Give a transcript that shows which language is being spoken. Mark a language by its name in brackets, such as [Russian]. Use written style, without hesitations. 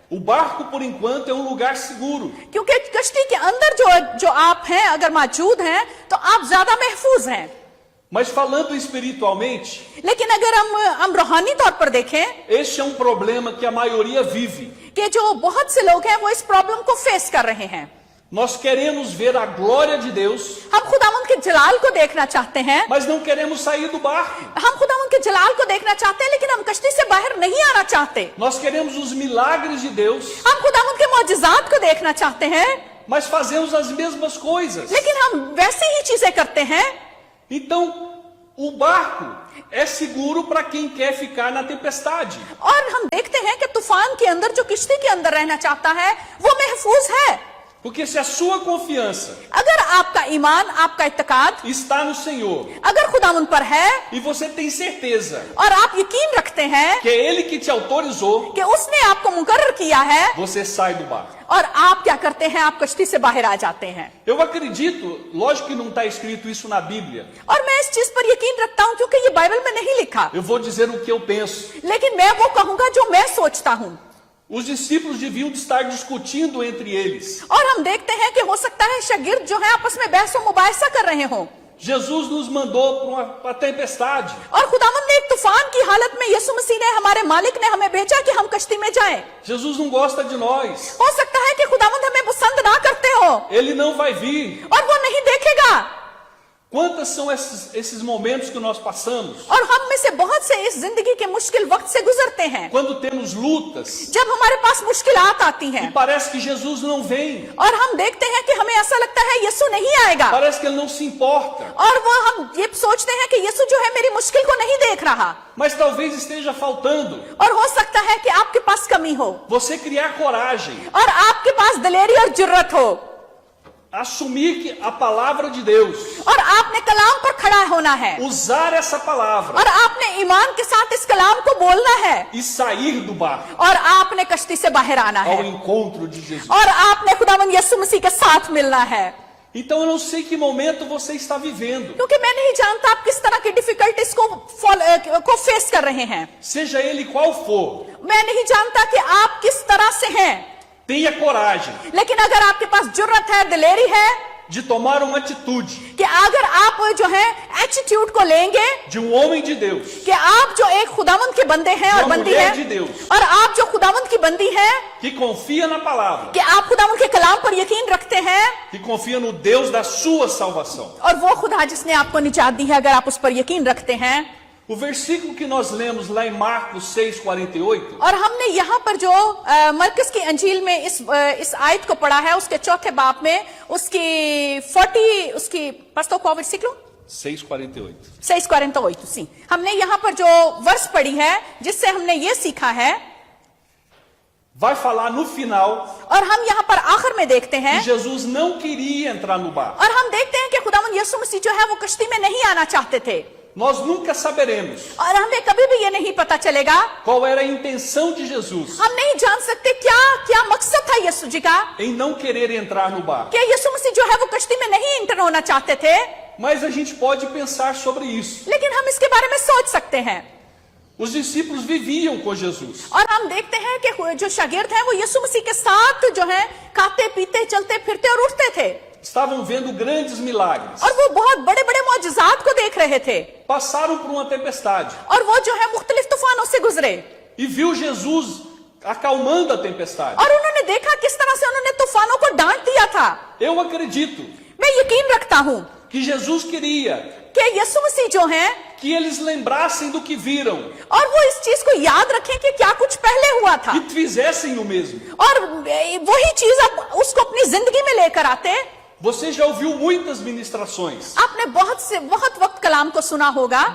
[Portuguese] O barco, por enquanto, é um lugar seguro. [Hindi] क्योंकि कश्ती के अंदर जो आप हैं, अगर मौजूद हैं तो आप ज्यादा महफूज हैं। [Portuguese] Mas falando espiritualmente, [Hindi] लेकिन अगर हम रूहानी तौर पर देखें [Portuguese] este é um problema que a maioria vive. [Hindi] कि जो बहुत से लोग हैं वो इस प्रॉब्लम को फेस कर रहे हैं। [Portuguese] Nós queremos ver a glória de Deus, [Hindi] हम खुदावंद के जलाल को देखना चाहते हैं, [Portuguese] mas não queremos sair do barco. [Hindi] हम खुदावंद के जलाल को देखना चाहते हैं, लेकिन हम कश्ती से बाहर नहीं आना चाहते। [Portuguese] Nós queremos os milagres de Deus, [Hindi] हम खुदावंद के मौजज़ात को देखना चाहते हैं, [Portuguese] mas fazemos as mesmas coisas. [Hindi] लेकिन हम वैसी ही चीजें करते हैं। [Portuguese] Então, o barco é seguro para quem quer ficar na tempestade. [Hindi] और हम देखते हैं कि तूफान के अंदर जो किश्ती के अंदर रहना चाहता है वो महफूज है, [Portuguese] Porque se a sua confiança [Hindi] अगर आपका ईमान, आपका इत्तेकाद [Portuguese] está no Senhor [Hindi] अगर खुदावंद पर है, [Portuguese] e você tem certeza [Hindi] और आप यकीन रखते हैं [Portuguese] que é Ele que te autorizou, [Hindi] कि उसने आपको मुकर्रर किया है, [Portuguese] você sai do barco. [Hindi] और आप क्या करते हैं, आप कश्ती से बाहर आ जाते हैं। [Portuguese] Eu acredito, lógico que não está escrito isso na Bíblia. [Hindi] और मैं इस चीज पर यकीन रखता हूं क्योंकि ये बाइबल में नहीं लिखा, [Portuguese] Eu vou dizer o que eu penso. [Hindi] लेकिन मैं वो कहूंगा जो मैं सोचता हूं। [Portuguese] Os discípulos deviam estar discutindo entre eles. [Hindi] और हम देखते हैं कि हो सकता है शागिर्द जो है आपस में बहस व मुबाहिसा कर रहे हों। [Portuguese] Jesus nos mandou para uma tempestade. [Hindi] और खुदावंद ने एक तूफान की हालत में यीशु मसीह ने, हमारे मालिक ने हमें भेजा कि हम कश्ती में जाएं। [Portuguese] Jesus não gosta de nós. [Hindi] हो सकता है कि खुदावंद हमें पसंद ना करते हो [Portuguese] Ele não vai vir. [Hindi] और वो नहीं देखेगा। [Portuguese] Quantos são esses momentos que nós passamos? [Hindi] और हम में से बहुत से इस जिंदगी के मुश्किल वक्त से गुजरते हैं, [Portuguese] Quando temos lutas [Hindi] जब हमारे पास मुश्किलात आती [Portuguese] e [Hindi] हैं [Portuguese] parece que Jesus não vem. [Hindi] और हम देखते हैं कि हमें ऐसा लगता है यीशु नहीं आएगा, [Portuguese] Parece que ele não se importa. [Hindi] और वो हम ये सोचते हैं कि यीशु जो है मेरी मुश्किल को नहीं देख रहा। [Portuguese] Mas talvez esteja faltando [Hindi] और हो सकता है कि आपके पास कमी हो [Portuguese] você criar coragem, [Hindi] और आपके पास दिलेरी और जुर्रत हो [Portuguese] assumir que a palavra de Deus, [Hindi] और आपने कलाम पर खड़ा होना है [Portuguese] usar essa palavra [Hindi] और आपने ईमान के साथ इस कलाम को बोलना है [Portuguese] e sair do barco [Hindi] और आपने कश्ती से बाहर आना [Portuguese] ao [Hindi] है [Portuguese] encontro de Jesus. [Hindi] और आपने खुदावंद यीशु मसीह के साथ मिलना है। [Portuguese] Então eu não sei que momento você está vivendo, [Hindi] क्योंकि मैं नहीं जानता आप किस तरह की डिफिकल्टीज को फेस कर रहे हैं, [Portuguese] seja ele qual for. [Hindi] मैं नहीं जानता कि आप किस तरह से हैं, [Portuguese] Tenha coragem [Hindi] लेकिन अगर आपके पास जुर्रत है, दिलेरी है [Portuguese] de tomar uma atitude [Hindi] कि अगर आप जो है एटीट्यूड को लेंगे [Portuguese] de homem de Deus, [Hindi] कि आप जो एक खुदावंद के बंदे हैं और जो बंदी [Portuguese] mulher [Hindi] है [Portuguese] de Deus, [Hindi] और आप जो खुदावंद की बंदी है [Portuguese] que confia na palavra, [Hindi] कि आप खुदावंद के कलाम पर यकीन रखते हैं [Portuguese] que confia no Deus da sua salvação. [Hindi] और वो खुदा जिसने आपको निजात दी है, अगर आप उस पर यकीन रखते हैं। [Portuguese] O versículo que nós lemos lá em Marcos 6:48, [Hindi] और हमने यहाँ पर जो मरकस की अंजील में इस आयत को पढ़ा है, उसके चौथे बाप में उसकी [Portuguese] pastor qual versículo? 6:48. 6:48 sim। [Hindi] हमने यहाँ पर जो वर्ष पढ़ी है जिससे हमने ये सीखा है, [Portuguese] Vai falar no final [Hindi] और हम यहाँ पर आखिर में देखते [Portuguese] que [Hindi] हैं [Portuguese] Jesus não queria entrar no barco. [Hindi] और हम देखते हैं कि खुदावंद यीशु मसीह जो है वो कश्ती में नहीं आना चाहते थे [Portuguese] Nós nunca saberemos [Hindi] और हमें कभी भी ये नहीं पता चलेगा, [Portuguese] qual era a intenção de Jesus [Hindi] हम नहीं जान सकते क्या क्या मकसद था यीशु जी का [Portuguese] em não querer entrar no barco. [Hindi] कि यीशु मसीह जो है वो कश्ती में नहीं इंटर होना चाहते थे, [Portuguese] Mas a gente pode pensar sobre isso. [Hindi] लेकिन हम इसके बारे में सोच सकते हैं। [Portuguese] Os discípulos viviam com Jesus. [Hindi] और हम देखते हैं कि जो शागिर्द हैं वो यीशु मसीह के साथ जो है खाते पीते चलते फिरते और उठते थे [Portuguese] Estavam vendo grandes milagres. [Hindi] और वो बहुत बड़े बड़े मौजज़ात को देख रहे थे [Portuguese] Passaram por uma tempestade [Hindi] और वो जो है मुख्तलिफ तूफानों से गुजरे [Portuguese] e viu Jesus acalmando a tempestade. [Hindi] और उन्होंने देखा किस तरह से उन्होंने तूफानों को डांट दिया था। [Portuguese] Eu acredito [Hindi] मैं यकीन रखता हूँ [Portuguese] que Jesus queria [Hindi] कि यीशु मसीह जो है [Portuguese] que eles lembrassem do que viram [Hindi] और वो इस चीज को याद रखें कि क्या कुछ पहले हुआ था [Portuguese] e fizessem o mesmo. [Hindi] और वही चीज अब उसको अपनी जिंदगी में लेकर आते। [Portuguese] Você já ouviu muitas ministrações, [Hindi] आपने बहुत वक्त कलाम को सुना होगा,